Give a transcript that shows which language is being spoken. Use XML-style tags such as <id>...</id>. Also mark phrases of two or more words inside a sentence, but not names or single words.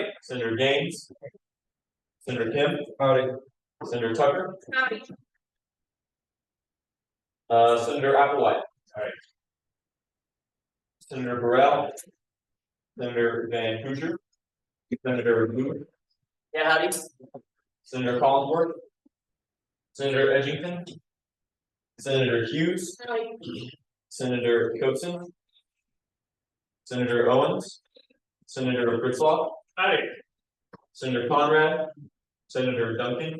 <en>Senator Gaines. Senator Kim. Howdy. Senator Tucker. Howdy. Senator Applewhite. Howdy. Senator Burrell. Senator Van Hoosier. Senator Booth. Yeah, howdy. Senator Collinsworth. Senator Edgington. Senator Hughes. Howdy. Senator Coatson. Senator Owens. Senator Fritzloff. Howdy. Senator Conrad. Senator Duncan.</en>